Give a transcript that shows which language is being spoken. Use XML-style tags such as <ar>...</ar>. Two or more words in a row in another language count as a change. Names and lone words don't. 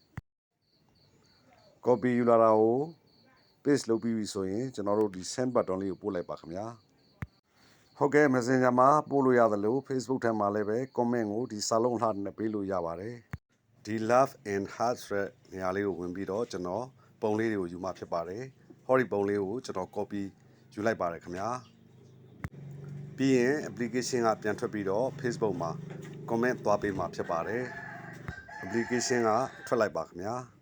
<my>copy ယူလာတာကို paste လုပ်ပြီးပြီဆိုရင်ကျွန်တော်တို့ဒီ send button လေးကိုပို့လိုက်ပါခင်ဗျာဟုတ်ကဲ့ messenger မှာပို့လို့ ရတယ်လို့ Facebook ထဲမှာလည်းပဲ comment ကိုဒီစာလုံးလှနဲ့ပေးလို့ရပါတယ်ဒီ</my> <en>love and heart</en> <my>ဆိုတဲ့နေရာလေးကိုဝင်ပြီးတော့ကျွန်တော်ပုံလေးတွေကိုယူမှာဖြစ်ပါတယ်ဟောဒီပုံလေးကိုကျွန်တော် copy ယူလိုက်ပါတယ်ခင်ဗျာပြီးရင် application ကပြန်ထွက်ပြီးတော့ Facebook မှာ comment သွားပေးမှာဖြစ်ပါတယ် application ကထွက်လိုက်ပါခင်ဗျာ</my>